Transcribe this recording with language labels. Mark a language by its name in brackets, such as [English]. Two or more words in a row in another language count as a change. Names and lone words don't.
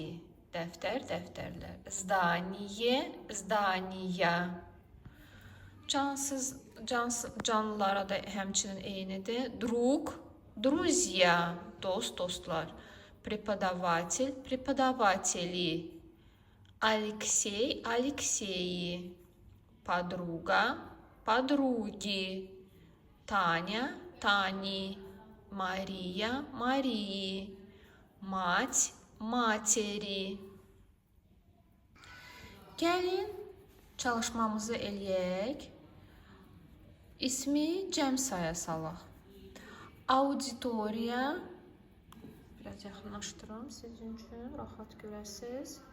[Azerbaijani] Dəftər, dəftərlər. [Russian] Здание, здания. [Azerbaijani] Canlılara da həmçinin eynidir. [Russian] Друг, друзья, [Azerbaijani] dost, dostlar. [Russian] Преподаватель, преподаватели. Aleksey, Alekseyi. Подруга, подруги. Таня, Тани. Мария, Марии. Мать, materi. [Azerbaijani] Gəlin çalışmamızı eləyək. İsmi cəm saya salaq. Auditoriya. Biraz yaxınlaşdırım sizin üçün, rahat görəsiniz.